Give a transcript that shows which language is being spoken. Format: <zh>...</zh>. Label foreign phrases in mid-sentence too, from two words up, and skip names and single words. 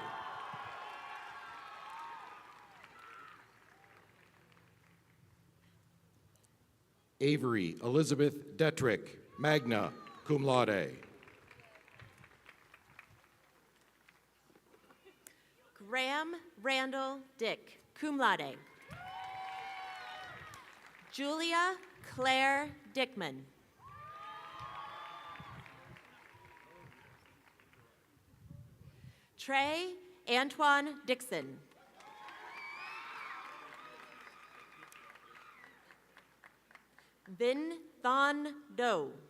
<en>Avery Elizabeth Detrick,</en> <la>magna cum laude.</la> <en>Graham Randall Dick,</en> <la>cum laude.</la> <en>Julia Claire Dickman. Trey Antoine Dixon. Vin Thon Do.</en>